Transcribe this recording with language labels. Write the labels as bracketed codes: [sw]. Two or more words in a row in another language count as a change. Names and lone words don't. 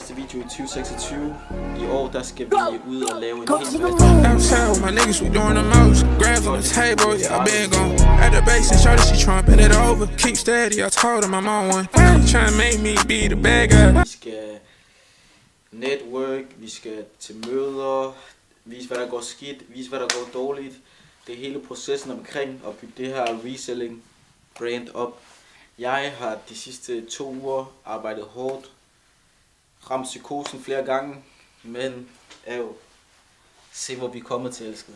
[da] første video i 2026. I år der skal vi ud og lave en hel masse. [en] My niggas, we doing the most. Grabs on the table, yeah, I been gone. At the base and shorty, she trumping it over. Keep steady, I told him I'm on one. Tryna make me be the bad guy. [da] Vi skal network, vi skal til møder, vise hvad der går skidt, vise hvad der går dårligt. Det er hele processen omkring at bygge det her [en] reselling brand [da] op. Jeg har de sidste 2 uger arbejdet hårdt, ramt psykosen flere gange, men se hvor vi er kommet til, elsket.